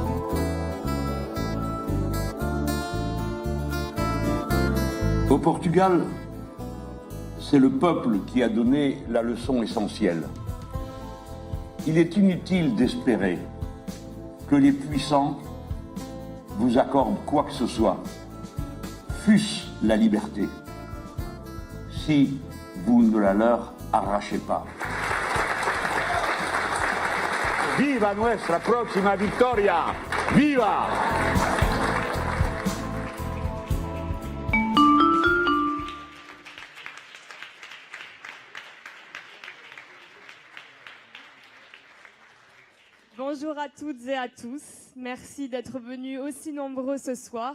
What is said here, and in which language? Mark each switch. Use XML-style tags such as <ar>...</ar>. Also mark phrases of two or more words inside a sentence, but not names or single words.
<fr>Au Portugal, c'est le peuple qui a donné la leçon essentielle. Il est inutile d'espérer que les puissants vous accorde quoi que ce soit, fût-ce la liberté, si vous ne la leur arrachez pas.</fr> <es>Viva nuestra próxima victoria! Viva!</es> <fr>Bonjour à toutes et à tous. Merci d'être venus aussi nombreux ce soir.</fr>